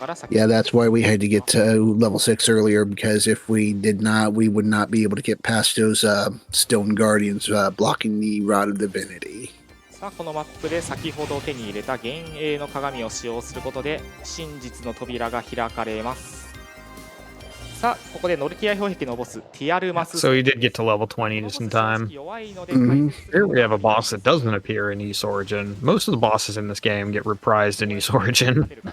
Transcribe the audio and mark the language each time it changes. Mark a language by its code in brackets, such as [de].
[en] Yeah, that's why we had to get to level 6 earlier, because if we did not, we would not be able to get past those stone guardians blocking the Rod of Divinity. [ja] このマップで先ほど手に入れた幻影の鏡を使用することで真実の扉が開かれます。さあ、ここでノルティア氷壁のボスティアルマス。 [en] So you did get to level 20 just in time. Here we have a boss that doesn't appear in East Origin. Most of the bosses in this game get reprised in East Origin.